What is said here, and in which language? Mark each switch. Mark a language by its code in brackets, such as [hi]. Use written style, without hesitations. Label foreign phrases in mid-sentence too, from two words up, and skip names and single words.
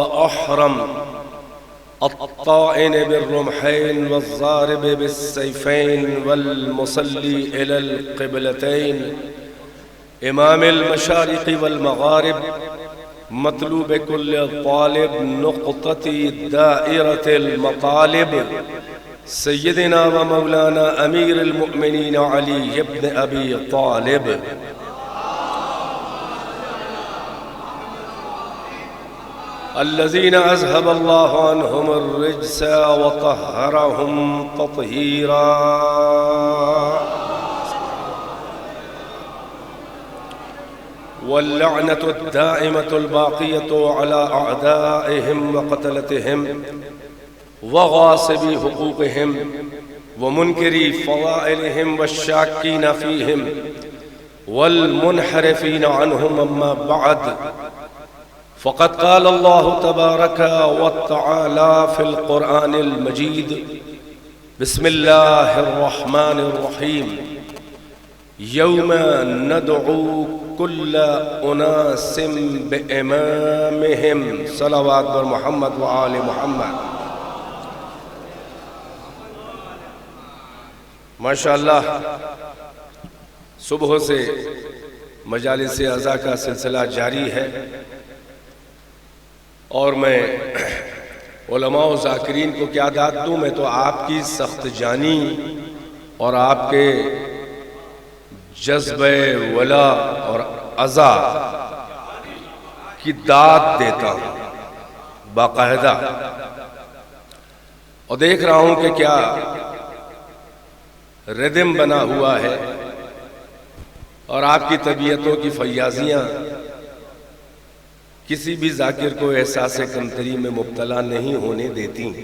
[ar] الأحرم الطاعن بالرمحين والضارب بالسيفين والمصلي إلى القبلتين إمام المشارق والمغارب مطلوب كل طالب نقطة دائرة المطالب سيدنا ومولانا أمير المؤمنين علي ابن أبي طالب. الذين أذهب الله عنهم الرجس وطهرهم تطهيرا. واللعنة الدائمة الباقية على أعدائهم وقتلتهم وغاصبي حقوقهم ومنكري فضائلهم والشاكين فيهم والمنحرفين عنهم أما بعد. فقد قال الله تبارك وتعالى في القرآن المجيد. بسم الله الرحمن الرحيم. يوم ندعو كل أناس بإمامهم. [ur] صلوات بر محمد و آل محمد. माशाअल्लाह, صبح سے مجالس عزا کا سلسلہ جاری ہے اور میں علما و ذاکرین کو کیا داد دوں. میں تو آپ کی سخت جانی اور آپ کے جذبے ولا اور عزا کی داد دیتا ہوں باقاعدہ، اور دیکھ رہا ہوں کہ کیا ردم بنا ہوا ہے اور آپ کی طبیعتوں کی فیاضیاں کسی بھی ذاکر کو احساس کمتری میں مبتلا نہیں ہونے دیتی.